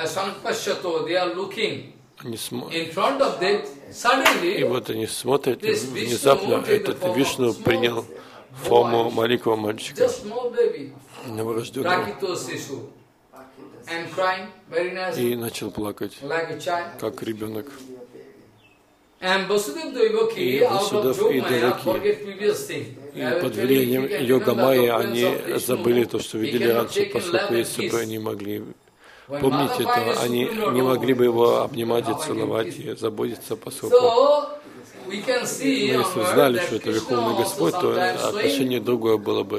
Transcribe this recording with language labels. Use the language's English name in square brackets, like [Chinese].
[English] Sankpashyato, they are looking in front of them, suddenly, [Russian] и вот они смотрят, и внезапно этот Вишну принял форму маленького мальчика. [English] Just small baby. [Russian] Новорожденного. [English] Prakito Sisu. And crying, very nice. [Russian] И начал плакать. [English] Like a child. [Russian] Как ребенок. [English] And Vasudev Devaki, out of yoga maya, forget previous thing. [Russian] И под влиянием йога майи они забыли то, что видели раньше, поскольку если бы они могли помнить это, они не могли бы его обнимать и целовать, и заботиться, поскольку мы если знали, что это Верховный Господь, то отношение другое было бы.